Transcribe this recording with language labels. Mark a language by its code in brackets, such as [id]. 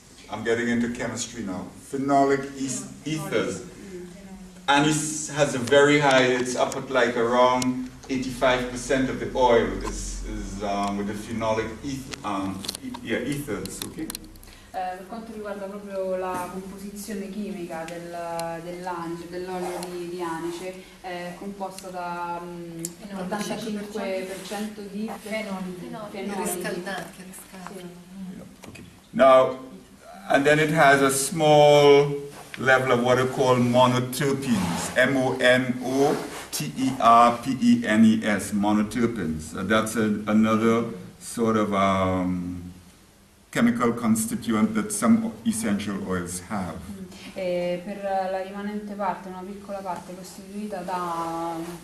[en] I'm getting into chemistry now. Phenolic ethers. Anise has a very high, it's up at like around 85% of the oil is with the phenolic ethers, okay? [it] Per quanto riguarda proprio la composizione chimica dell'anice, dell'olio di anice, è composta da 85% di fenoli. Riscaldanti. [en] Okay. Now, and then it has a small level of what are called monoterpenes, monoterpenes, monoterpenes. That's another sort of chemical constituent that some essential oils have. [it] E per la rimanente parte, una piccola parte costituita da